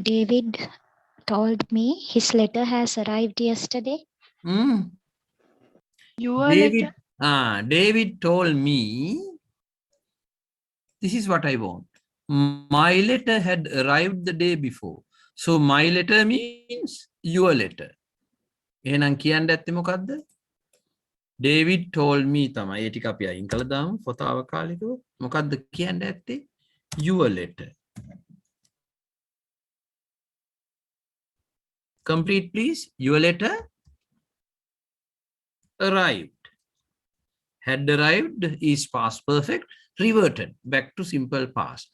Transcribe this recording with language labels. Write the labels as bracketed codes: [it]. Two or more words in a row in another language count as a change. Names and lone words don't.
[en] David told me his letter has arrived yesterday. Hmm. Your David, letter. David told me, this is what I want. My letter had arrived the day before. So my letter means your letter. [si] එහෙනම් කියන්න ඇත්තේ මොකද්ද? [en] David told me තමයි. [si] ඒ ටික අපි අයින් කළා දාමු පොතාවකාලිකව. මොකද්ද කියන්න ඇත්තේ? [en] Your letter. Complete please. Your letter arrived. Had arrived is past perfect, reverted back to simple past.